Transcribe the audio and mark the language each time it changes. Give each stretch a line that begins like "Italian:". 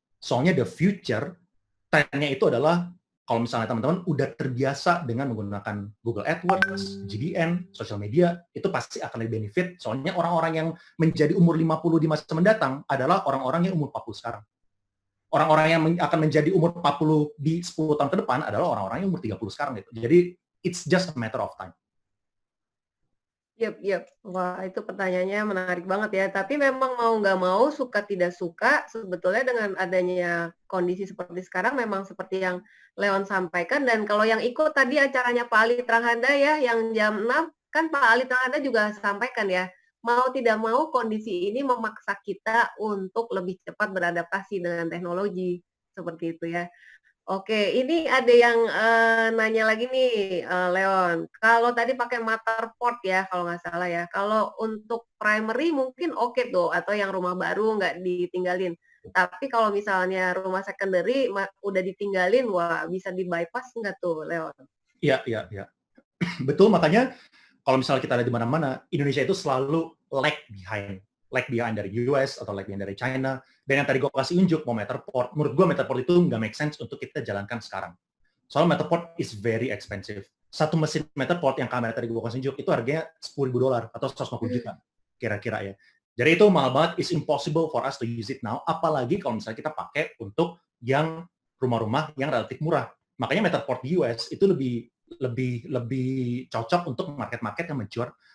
Indonesian: Soalnya
English: the future,
Indonesian: trennya itu adalah kalau misalnya teman-teman udah terbiasa dengan menggunakan Google AdWords, GDN, sosial media, itu pasti akan lebih benefit. Soalnya orang-orang yang menjadi umur 50 di masa mendatang adalah orang-orang yang umur 40 sekarang. Orang-orang yang akan menjadi umur 40 di 10 tahun ke depan adalah orang-orang yang umur 30 sekarang gitu. Jadi,
English: it's just a matter of time.
Indonesian: Yap. Wah, itu pertanyaannya menarik banget ya. Tapi memang mau nggak mau, suka tidak suka, sebetulnya dengan adanya kondisi seperti sekarang, memang seperti yang Leon sampaikan. Dan kalau yang ikut tadi acaranya Pak Ali Trahanda ya, yang jam 6, kan Pak Ali Trahanda juga sampaikan ya, mau tidak mau kondisi ini memaksa kita untuk lebih cepat beradaptasi dengan teknologi. Seperti itu ya. Oke, ini ada yang nanya lagi nih, Leon. Kalau tadi pakai Matterport ya, kalau nggak salah ya. Kalau untuk primary mungkin oke tuh, atau yang rumah baru nggak ditinggalin. Tapi kalau misalnya rumah secondary udah ditinggalin, wah bisa di-bypass nggak tuh, Leon? Iya. Betul, makanya kalau misalnya kita ada di mana-mana, Indonesia itu selalu
English: lag behind
Indonesian: dari US atau lag behind dari China. Dan yang tadi gue kasih unjuk, mau Matterport, menurut gue Matterport itu nggak make sense untuk kita jalankan sekarang. Soalnya
English: Matterport is very expensive.
Indonesian: Satu mesin Matterport yang kamera tadi gue kasih unjuk, itu harganya $10.000 atau 150 juta, kira-kira ya. Jadi itu mahal banget,
English: it's impossible for us to use it now,
Indonesian: apalagi kalau misalnya kita pakai untuk yang rumah-rumah yang relatif murah. Makanya Matterport di US itu lebih cocok untuk market-market yang mature.